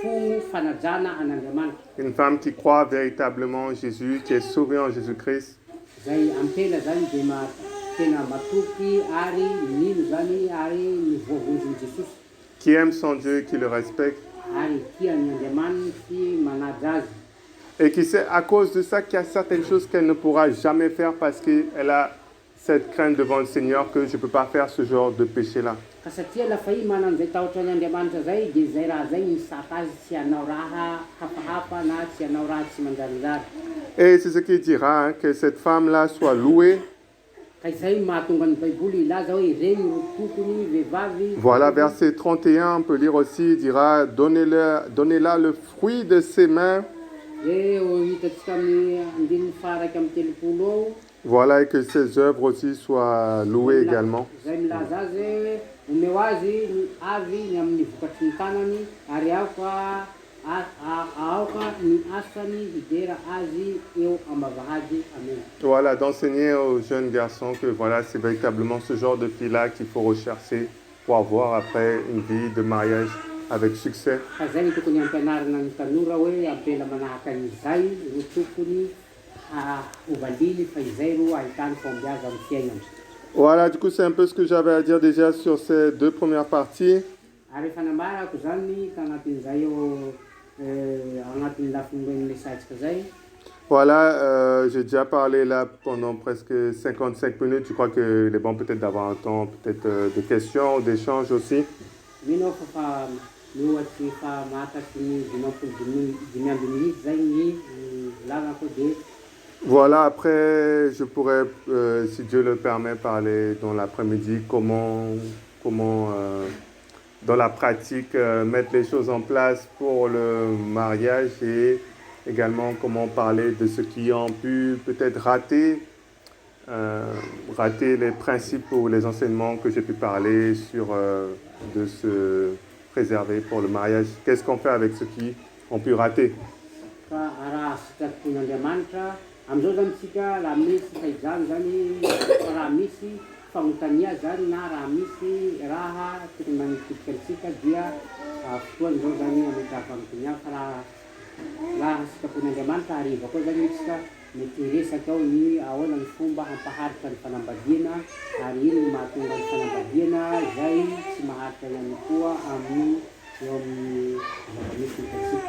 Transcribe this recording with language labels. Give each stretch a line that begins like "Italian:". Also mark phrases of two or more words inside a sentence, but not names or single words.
French: Une femme qui croit véritablement en Jésus, qui est sauvée en Jésus-Christ.
Malagasy: zay ampela zany de tena matoky ary mino zany ary mivoavonjy Jesosy.
French: qui aime son Dieu, qui le respecte,
Malagasy: Ary tia ny Andriamanitra manaja azy.
French: et qui sait à cause de ça qu'il y a certaines choses qu'elle ne pourra jamais faire parce qu'elle a cette crainte devant le Seigneur que je ne peux pas faire ce genre de péché-là.
Malagasy: Ka satria lafa i manano zay tahotra ny Andriamanitra zay de zay raha zay misaka azy tsy hanao raha hafahafa na tsy hanao raha tsy manjarinjary.
French: Et c'est ce qu'il dira, hein, que cette femme-là soit louée.
Malagasy: Ka izay mahatonga ny Baiboly ilaza hoe ireny ro tokony vehivavy.
French: Voilà, verset 31, on peut lire aussi, il dira, donnez-la le fruit de ses mains.
Malagasy: De hitantsika amin'ny andininy faraka amin'ny telopolo ao.
French: Voilà, et que ses œuvres aussi soient louées également.
Malagasy: Zay milaza azy omeo azy ny avy ny amin'ny vokatry ny tanany ary aoka ny asany hidera azy eo am-bavahady. Amen.
French: Voilà, d'enseigner aux jeunes garçons que voilà, c'est véritablement ce genre de fille-là qu'il faut rechercher pour avoir après une vie de mariage avec succès.
Malagasy: Ka zay ny tokony ampianarina ny tanora hoe ampela manahaka an'izay ro tokony ovaliny fa izay ro ahitany fombiaza amin'ny fiainany.
French: Voilà, du coup, c'est un peu ce que j'avais à dire déjà sur ces deux premières parties.
Malagasy: Ary fanambarako zany tagnatin'izay eo agnatin'ny lafiny message zay.
French: Voilà, j'ai déjà parlé là pendant presque 55 minutes. Je crois qu'il est bon peut-être d'avoir un temps peut-être de questions, d'échanges aussi.
Malagasy: Mino fa mihoatry fa mahataky ny 5 minutes zay ny lalako de.
French: Voilà, après, je pourrais, si Dieu le permet, parler dans l'après-midi comment dans la pratique, mettre les choses en place pour le mariage et également comment parler de ceux qui ont pu peut-être rater les principes ou les enseignements que j'ai pu parler sur de se préserver pour le mariage. Qu'est-ce qu'on fait avec ceux qui ont pu rater?
Malagasy: Amizao zany tsika raha misy fahaizany zany raha misy fagnontania zany na raha misy raha tokony manitipika antsika dia fotoany zao zany ametraha fagnontania fa raha sitrapon'Andriamanitra hariva koa zany tsika mety resaka ao ny ahoana ny fomba hampaharitra ny fanambadiana ary ino ny mahatonga ny fanambadiana zay tsy maharitra ihany koa amin'ny eo amin'ny zava-misy hitantsika.